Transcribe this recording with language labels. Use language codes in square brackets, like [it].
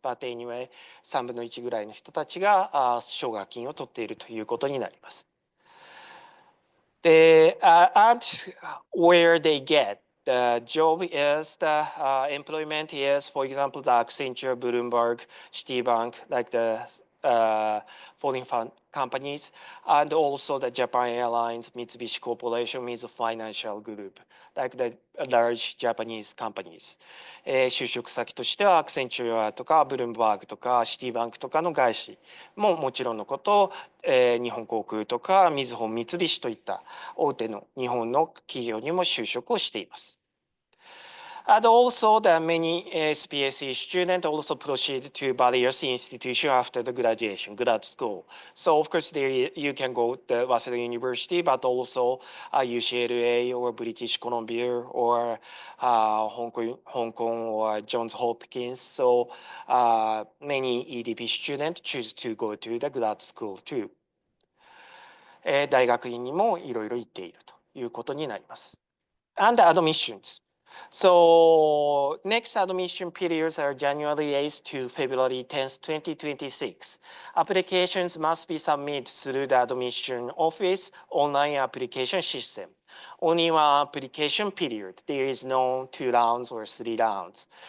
[en] But anyway, [ja] 3分の1ぐらいの人たちが奨学金を取っているということになります。で、 [en] and where they get the job is the employment is, for example, the Accenture, Bloomberg, Citibank, like the foreign fund companies, and also the Japan Airlines, Mitsubishi Corporation with financial group, like the large Japanese companies. [ja] 就職先としてはアクセンチュアとかブルームバーグとかシティバンクとかの外資ももちろんのこと、日本航空とかみずほ三菱といった大手の日本の企業にも就職をしています。 [en] And also, the many SPSE students also proceed to various institutions after the graduation, grad school. So, of course, there you can go to WASEDA University, but also UCLA or British Columbia or Hong Kong or Johns Hopkins. So, many EDP students choose to go to the grad school too. [ja] 大学院にもいろいろ行っているということになります。 [en] And admissions. So next admission periods are January 8th to February 10th, 2026. Applications must be submitted through the admission office online application system. Only one application period. There is no 2 rounds or 3 rounds.